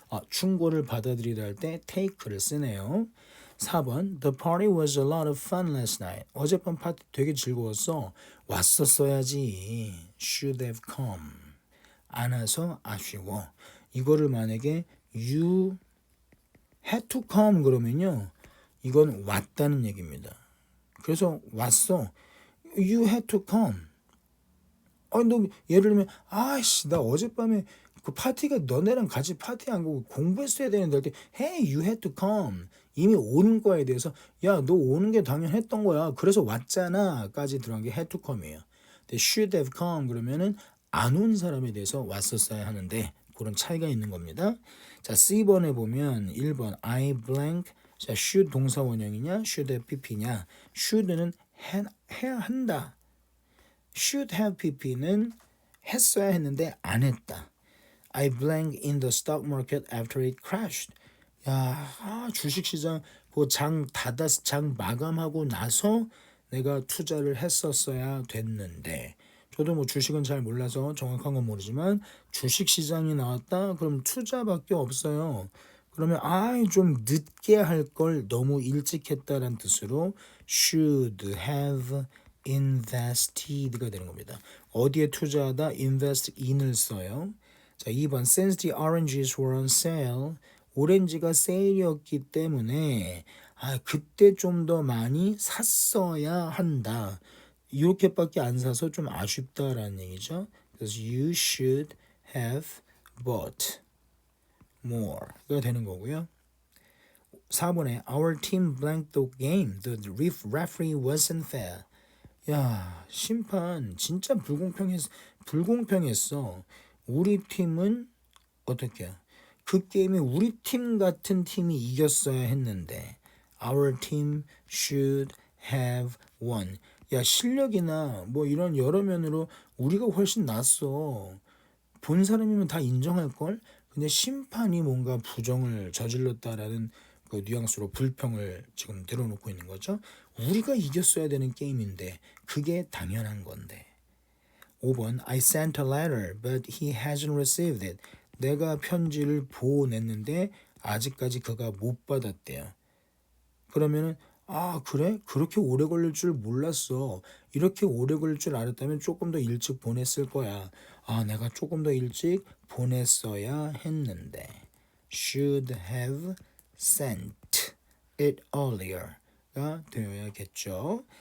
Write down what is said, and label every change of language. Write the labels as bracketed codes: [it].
[ko] 충고를 받아들이다 할 때 take를 쓰네요. [en] 4번 The party was a lot of fun last night. [ko] 어젯밤 파티 되게 즐거웠어. 왔었어야지. should have come. 안 와서 아쉬워. 이거를 만약에 [en] you had to come [ko] 그러면요. 이건 왔다는 얘기입니다. 그래서 왔어. [en] You had to come. [ko] 너 예를 들면 아이씨 나 어젯밤에 그 파티가 너네랑 같이 파티 안 가고 공부했어야 되는데 할 때 [en] Hey, you had to come. [ko] 이미 오는 거에 대해서 야, 너 오는 게 당연했던 거야. 그래서 왔잖아.까지 들어간 게 had to come이에요. 근데 should have come 그러면은 안 온 사람에 대해서 왔었어야 하는데 그런 차이가 있는 겁니다. 자, C번에 보면 1번 I blank. 자, should 동사 원형이냐? should have pp냐? should는 해야 한다. should have pp는 했어야 했는데 안 했다. [en] I blank in the stock market after it crashed. [ko] 야, 주식시장 장 마감하고 나서 내가 투자를 했었어야 됐는데 저도 주식은 잘 몰라서 정확한 건 모르지만 주식시장이 나왔다? 그럼 투자밖에 없어요. 그러면 좀 늦게 할 걸 너무 일찍 했다는 뜻으로 should have invested가 되는 겁니다. 어디에 투자하다? invest in을 써요. [en] 자, 2번 since the oranges were on sale. [ko] 오렌지가 세일이었기 때문에 그때 좀 더 많이 샀어야 한다. 이렇게밖에 안 사서 좀 아쉽다라는 얘기죠. 그래서 [en] you should have bought more가 되는 거고요. 4번에 our team blanked the game. The referee wasn't fair. [ko] 야, 심판 진짜 불공평했어. 우리 팀은 어떻게 그 게임에 우리 팀 같은 팀이 이겼어야 했는데 [en] Our team should have won. [ko] 야, 실력이나 뭐 이런 여러 면으로 우리가 훨씬 낫어. 본 사람이면 다 인정할걸? 근데 심판이 뭔가 부정을 저질렀다라는 그 뉘앙스로 불평을 지금 들어놓고 있는 거죠. 우리가 이겼어야 되는 게임인데 그게 당연한 건데. [en] 5번 I sent a letter but he hasn't received it. [ko] 내가 편지를 보냈는데 아직까지 그가 못 받았대요. 그러면은 아 그래? 그렇게 오래 걸릴 줄 몰랐어. 이렇게 오래 걸릴 줄 알았다면 조금 더 일찍 보냈을 거야. 아 내가 조금 더 일찍 보냈어야 했는데 [en] should have sent it earlier [ko] 가 되어야겠죠.